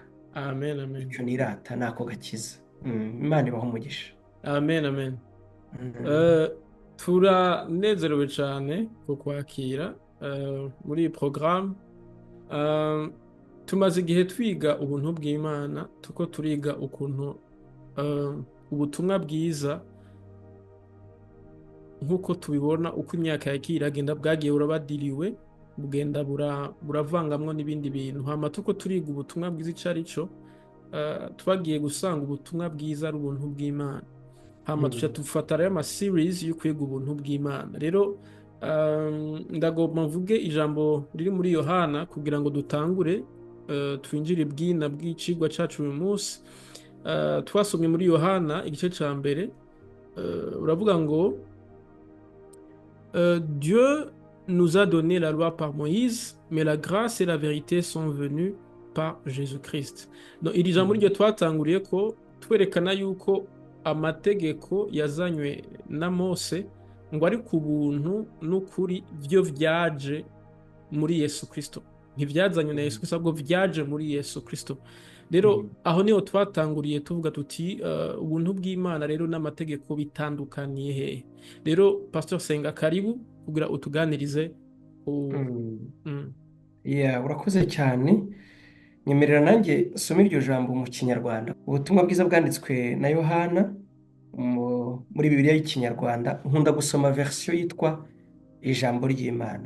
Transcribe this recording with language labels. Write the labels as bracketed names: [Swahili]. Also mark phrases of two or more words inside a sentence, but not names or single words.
[Kinyarwanda] Amen. Amen. Icyo nirata ni ako gakiza. Imana ibahe umugisha. Amen. Amen. Mm. [Rundi] Turanezerewe cyane kukwakira muri iyi porogaramu. Tumaze igihe twiga ubuntu bw'Imana, tuko turiga ukuntu ubutumwa bwiza nk'uko tubibona uko imyaka yagiye iragenda bwagiye burabadiriwe, bugenda buravangamwo n'ibindi bintu. Hama tuko turiga ubutumwa bwiza icyo ari cyo, twagiye gusanga ubutumwa bwiza ari ubuntu bw'Imana. Hama tuca dufata rero ama-series yo kwiga ubuntu bw'Imana. Rero ndagomba mvuge ijambo riri muri Yohana kugira ngo dutangure twinjire bwina bw'icigwa cacu uyu munsi. Twasomye muri Yohana igice ca mbere, uravuga ngo [French] Dieu nous a donné la loi par Moïse, mais la grâce et la vérité sont venues par Jésus-Christ. [Rundi] No, iri jambo ryo twatanguriye ko twerekana yuko amategeko yazanywe na Mose ngo ari ku buntu n'ukuri byo vyaje muri Yesu Kristo. Ntivyazanywe na Yesu Kristo, ahubwo vyaje muri Yesu Kristo. Rero aho niho twatanguriye tuvuga tuti ubuntu bw'Imana rero n'amategeko bitandukaniye hehe. Rero Pastor Senga, karibu kugira utuganirize. [Kinyarwanda] Urakoze cyane. Nyemerera nanjye some iryo jambo mu Kinyarwanda. Ubutumwa bwiza bwanditswe na Yohana muri Bibiliya y'Ikinyarwanda. Nkunda gusoma version yitwa ijambo ry'Imana.